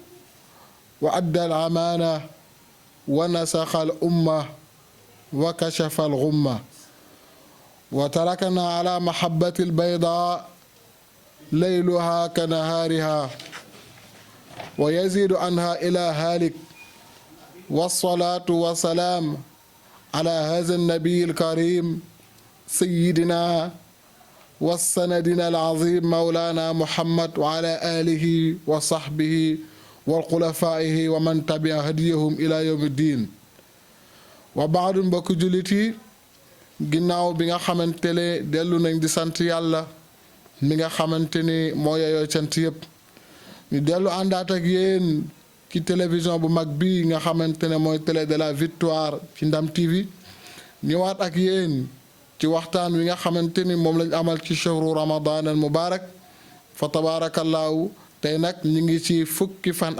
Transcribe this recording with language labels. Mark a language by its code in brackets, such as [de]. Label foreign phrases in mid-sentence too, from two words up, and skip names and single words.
[ar] وأدى الأمانة ونسخ الأمة وكشف الغمة وتركنا على محبة البيضاء ليلها كنهارها ويزيد عنها إلى هالك والصلاة والسلام على هذا النبي الكريم سيدنا والسندنا العظيم مولانا محمد وعلى آله وصحبه وخلفائه ومن تبع هديهم إلى يوم الدين وبعد [wo] mbokk jullit yi ginnaaw bi nga xamante ne dellu nañ di sant yàlla mi nga xamante ni moo yeyoo cant yëpp ñu dellu àndaat ak yéen ci télévision bu mag bi nga xamante ne mooy [fr] télé de la victoire [wo] ci Ndam TV ñëwaat ak yéen ci waxtaan wi nga xamante ni moom lañ amal ci [ar] شهر رمضان المبارك [wo] fa tabarakallahu tey nag ñu ngi ci fukki fan